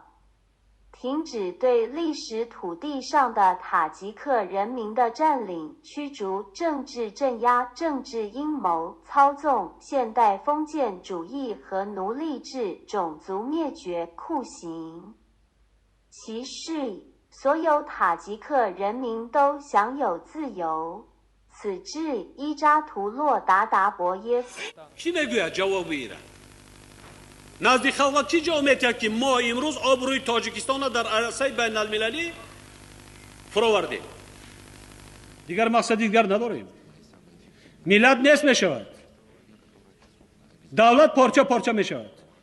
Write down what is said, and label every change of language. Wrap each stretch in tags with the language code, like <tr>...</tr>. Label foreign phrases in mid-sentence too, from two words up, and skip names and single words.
<zh>停止对历史土地上的塔吉克人民的占领、驱逐、政治镇压、政治阴谋、操纵、现代封建主义和奴隶制、种族灭绝、酷刑、歧视。所有塔吉克人民都享有自由。此致伊扎图洛达达伯耶夫。</zh> <tg>کی میگوید جواب ایره؟ نزد خلق چی جواب میتید که ما امروز آبروی تاجیکستان را در عرصه بین المللی فراوردیم؟ دیگر مقصد دیگر نداریم. ملت نیست میشود. دولت پارچه پارچه میشود.</tg>